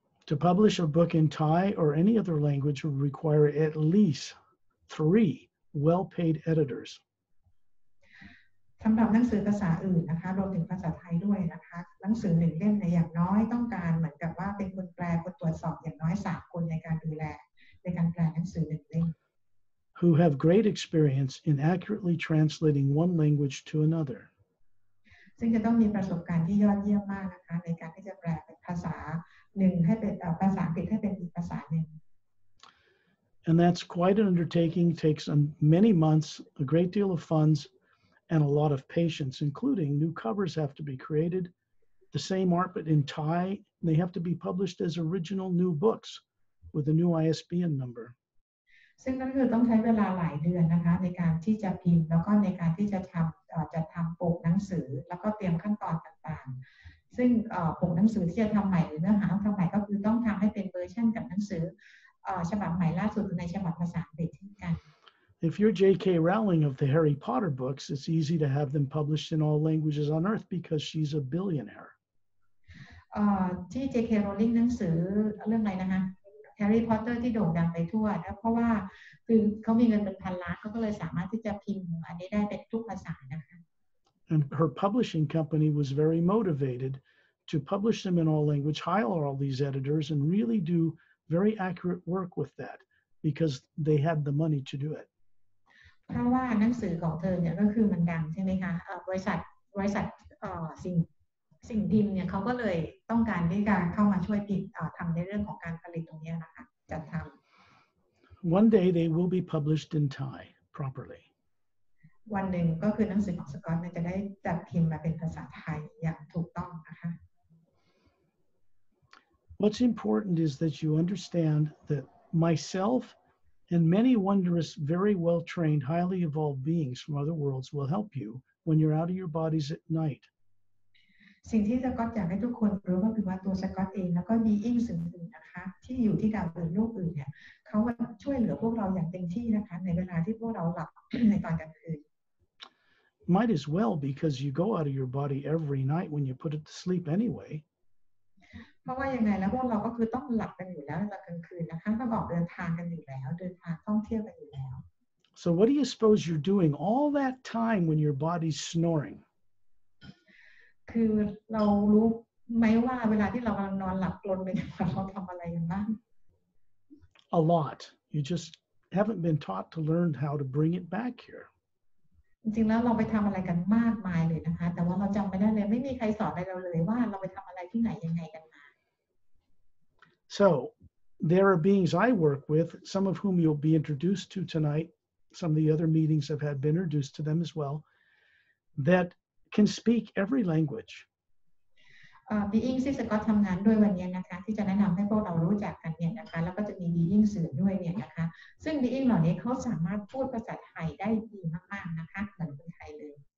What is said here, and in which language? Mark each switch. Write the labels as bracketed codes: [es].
[en] To publish a book in Thai or any other language would require at least 3 well-paid editors. [th] สำหรับหนังสือภาษาอื่นนะคะรวมถึงภาษาไทยด้วยนะคะหนังสือ1 เล่มในอย่างน้อยต้องการเหมือนกับว่าเป็นคนแปลคนตรวจสอบอย่างน้อย3 คนในการดูแลในการแปลหนังสือ1 เล่ม [en] Who have great experience in accurately translating one language to another. [th] ซึ่งจะต้องมีประสบการณ์ที่ยอดเยี่ยมมากนะคะในการที่จะแปลเป็นภาษาหนึ่งให้เป็นภาษาอังกฤษให้เป็นอีกภาษาหนึ่ง [en] And that's quite an undertaking, takes many months, a great deal of funds, and a lot of patience, including new covers have to be created. The same art, but in Thai, they have to be published as original new books with a new ISBN number. [th] ซึ่งก็คือต้องใช้เวลาหลายเดือนนะคะในการที่จะพิมพ์แล้วก็ในการที่จะทำปกหนังสือแล้วก็เตรียมขั้นตอนต่างๆซึ่งปกหนังสือที่จะทำใหม่หรือเนื้อหาต้องทำใหม่ก็คือต้องทำให้เป็นเวอร์ชันกับหนังสือฉบับใหม่ล่าสุดในฉบับภาษาอังกฤษเช่นกัน [en] If you're J.K. Rowling of the Harry Potter books, it's easy to have them published in all languages on Earth because she's a billionaire. [th] ที่ J.K. Rowling หนังสือเรื่องอะไรนะคะ Harry Potter ที่โด่งดังไปทั่วนะเพราะว่าคือเขามีเงินเป็นพันล้านเขาก็เลยสามารถที่จะพิมพ์อันนี้ได้เป็นทุกภาษานะคะ [en] And her publishing company was very motivated to publish them in all language, hire all these editors, and really do very accurate work with that because they had the money to do it. [th] เพราะว่าหนังสือของเธอเนี่ยก็คือมันดังใช่ไหมคะบริษัทสิ่งพิมพ์เนี่ยเขาก็เลยต้องการที่จะเข้ามาช่วยพิมพ์ทำในเรื่องของการผลิตตรงนี้นะคะจัดทำ [en] One day they will be published in Thai properly. [th] วันหนึ่งก็คือหนังสือของสกอตจะได้จัดพิมพ์มาเป็นภาษาไทยอย่างถูกต้องนะคะ [en] What's important is that you understand that myself and many wondrous, very well-trained, highly evolved beings from other worlds will help you when you're out of your bodies at night. [th] สิ่งที่สกอตอยากให้ทุกคนรู้ก็คือว่าตัวสกอตเองแล้วก็บีอิงอื่นๆนะคะที่อยู่ที่ดาวอื่นโลกอื่นเนี่ยเขาช่วยเหลือพวกเราอย่างเต็มที่นะคะในเวลาที่พวกเราหลับ ในตอนกลางคืน [en] Might as well because you go out of your body every night when you put it to sleep anyway. [th] เพราะว่ายังไงแล้วพวกเราก็คือต้องหลับกันอยู่แล้วในตอนกลางคืนนะคะต้องออกเดินทางกันอยู่แล้วเดินทางท่องเที่ยวกันอยู่แล้ว [en] So what do you suppose you're doing all that time when your body's snoring? [th] คือเรารู้ไหมว่าเวลาที่เรากำลังนอนหลับกลนไปเราทำอะไรกันบ้าง [en] A lot. You just haven't been taught to learn how to bring it back here. [th] จริงๆแล้วเราไปทำอะไรกันมากมายเลยนะคะแต่ว่าเราจำไม่ได้เลยไม่มีใครสอนอะไรเราเลยว่าเราไปทำอะไรที่ไหนยังไงกันมา [en] So there are beings I work with, some of whom you'll be introduced to tonight. Some of the other meetings I've had been introduced to them as well, that can speak every language. [th] บีอิงที่สกอตทำงานด้วยวันนี้นะคะที่จะแนะนำให้พวกเรารู้จักกันเนี่ยนะคะแล้วก็จะมีบีอิงสื่อด้วยเนี่ยนะคะซึ่งบีอิงเหล่านี้เขาสามารถพูดภาษาไทยได้ดีมากๆนะคะเหมือนคนไทยเลย